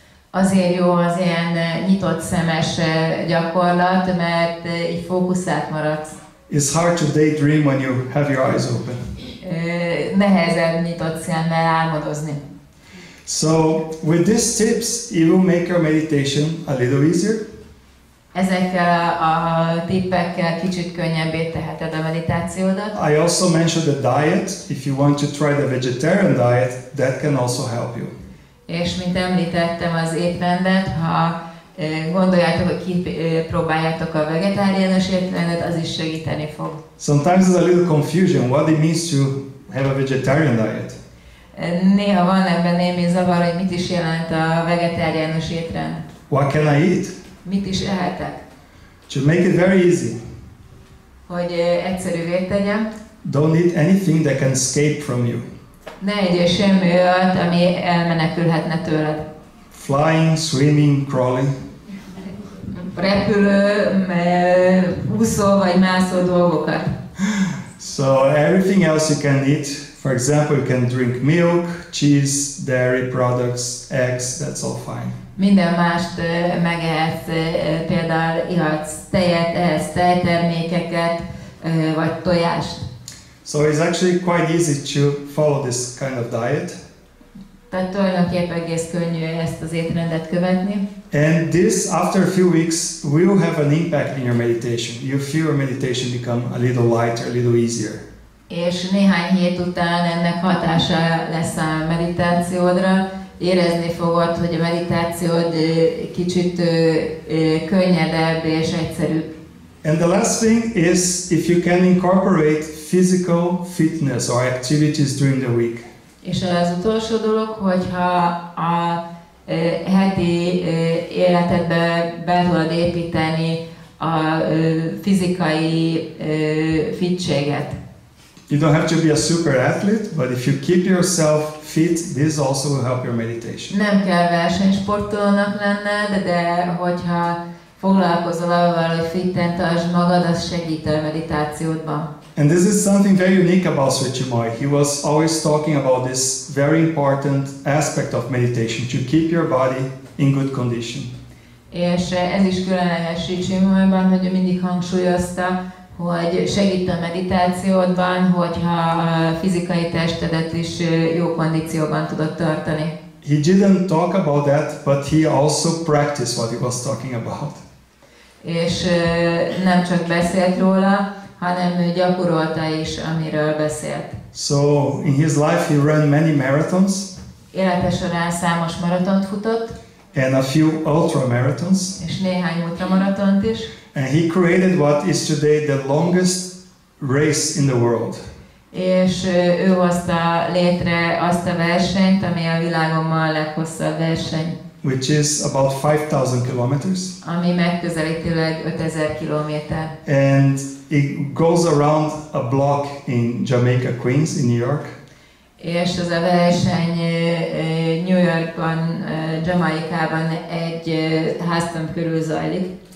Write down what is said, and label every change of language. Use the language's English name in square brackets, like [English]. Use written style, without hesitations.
[Hungarian] Azért jó az ilyen nyitott szemes gyakorlat, mert így fókuszált maradsz. [English] It's hard to daydream when you have your eyes open. [Hungarian] Nehezebb nyitott szemmel álmodozni. [English] So with these tips, it will make your meditation a little easier. [Hungarian] Ezekkel a tippekkel kicsit könnyebbé teheted a meditációdat. [English] I also mentioned the diet. If you want to try the vegetarian diet, that can also help you. [Hungarian] És mint említettem az étrendet, ha gondoljátok, hogy kipróbáljátok a vegetáriánus étrendet, az is segíteni fog. [English] Sometimes there's a little confusion what it means to have a vegetarian diet. [Hungarian] Néha van ebben némi zavar, hogy mit is jelent a vegetáriánus étrend. [English] What can I eat? [Hungarian] Mit is ehetek? [English] To make it very easy. [Hungarian] Hogy egyszerűvé tegyem. [English] Don't eat anything that can escape from you. [Hungarian] Ne egyél semmi olyat, ami elmenekülhetne tőled. [English] Flying, swimming, crawling. [Hungarian] Repülő, úszó vagy mászó dolgokat. [English] So everything else you can eat. For example, you can drink milk, cheese, dairy products, eggs, that's all fine. [Hungarian] Minden mást megehetsz, például ihatsz tejet, ehetsz tejtermékeket, vagy tojást. [English] So it's actually quite easy to follow this kind of diet. [Hungarian] Tehát tulajdonképpen egész könnyű ezt az étrendet követni. [English] And this, after a few weeks, will have an impact in your meditation. You feel your meditation become a little lighter, a little easier. [Hungarian] És néhány hét után ennek hatása lesz a meditációdra. Érezni fogod, hogy a meditációd kicsit könnyedebb és egyszerűbb. [English] And the last thing is if you can incorporate physical fitness or activities during the week. [Hungarian] És az utolsó dolog, hogyha a heti életedbe be tudod építeni a fizikai fittséget. [English] You don't have to be a super athlete, but if you keep yourself fit, this also will help your meditation. [Hungarian] Nem kell versenysportolónak lenned, de hogyha foglalkozol avval, hogy fitten tartsd magad, az segít a meditációdban. [English] And this is something very unique about Sri Chinmoy. He was always talking about this very important aspect of meditation, to keep your body in good condition. [Hungarian] És ez is különleges Sri Chinmoyban, hogy ő mindig hangsúlyozta, hogy segít a meditációdban, hogyha a fizikai testedet is jó kondícióban tudod tartani. [English] He didn't talk about that, but he also practiced what he was talking about. [Hungarian] És nem csak beszélt róla, hanem ő gyakorolta is, amiről beszélt. [English] So in his life he ran many marathons. [Hungarian] Élete során számos maratont futott. [English] And a few ultra marathons. [Hungarian] És néhány ultramaratont is. [English] And he created what is today the longest race in the world. [Hungarian] És ő hozta létre azt a versenyt, ami a világon ma a leghosszabb verseny. [English] Which is about 5,000 kilometers. [Hungarian] Ami megközelítőleg 5000 kilométer. [English] And it goes around a block in Jamaica, Queens, in New York. [Hungarian] És ez a verseny New Yorkban, Jamaicában egy háztömb körül zajlik.